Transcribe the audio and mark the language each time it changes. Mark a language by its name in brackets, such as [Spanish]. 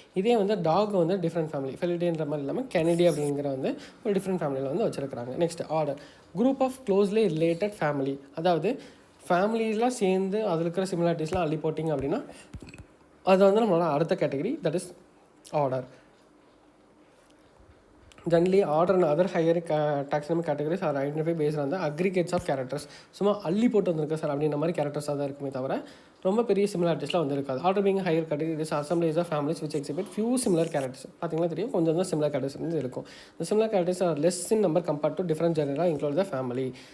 [Tamil] இதே வந்து டாக் வந்து டிஃப்ரெண்ட் ஃபேமிலி, ஃபெலிடேன்ற மாதிரி இல்லாமல் கெனடி அப்படிங்கிற வந்து ஒரு டிஃப்ரெண்ட் ஃபேமிலியில் வந்து வச்சுருக்காங்க. Next order, [English] Group of closely related family. [Tamil] அதாவது ஃபேமிலிலாம் சேர்ந்து அதில் இருக்கிற சிமிலாரிட்டிஸ்லாம் அள்ளி போட்டிங்க அப்படின்னா அது வந்து நம்மளோட அடுத்த category, [English] That is order. Generally, order and other higher taxonomic categories are identified based on the aggregates of characters. [Tamil] சும்மா அள்ளி போட்டு வந்திருக்க சார் அப்படின்ற மாதிரி கேரக்டர்ஸாக தான் இருக்குமே தவிர ரொம்ப பெரிய சிமிலாரிட்டிஸ்லாம் வந்து இருக்காது. [English] Order being higher category is assemblies of families which exhibit few similar characters. [Tamil] பார்த்தீங்கன்னா தெரியும், கொஞ்சம் தான் சிமிலர் கேரக்டர்ஸ் வந்து இருக்கும். [English] The similar characters are less in number compared to different genera include the family.